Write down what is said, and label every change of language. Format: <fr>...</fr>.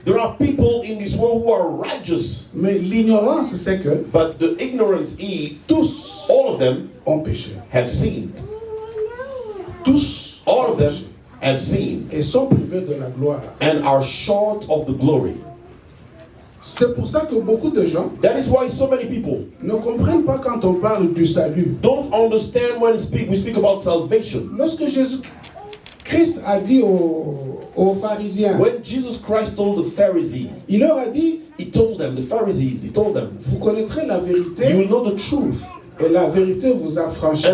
<en>There are people in this world who are righteous,</en> <fr>Mais l'ignorance, c'est que</fr> <en>but the ignorance is</en> <fr>tous</fr> <en>all of them</en> <fr>ont péché.</fr> <en>have sinned.</en> <fr>Tous</fr> <en>All</en> <fr>ont</fr> <en>of them</en> <fr>péché</fr> <en>have sinned</en> <fr>et sont privés de la gloire.</fr> <en>and are short of the glory.</en> <fr>C'est pour ça que beaucoup de gens</fr> <en>That is why so many people</en> <fr>ne comprennent pas quand on parle du salut.</fr> <en>don't understand when we speak about salvation.</en> <fr>Lorsque Jésus-Christ a dit aux pharisiens,</fr> <en>When Jesus Christ told the Pharisees,</en> <fr>il leur a dit,</fr> <en>he told them,</en> <fr>vous connaîtrez la</fr> <en>you</en> <fr>vérité</fr> <en>will know the truth,</en> <fr>et la vérité vous affranchira.</fr>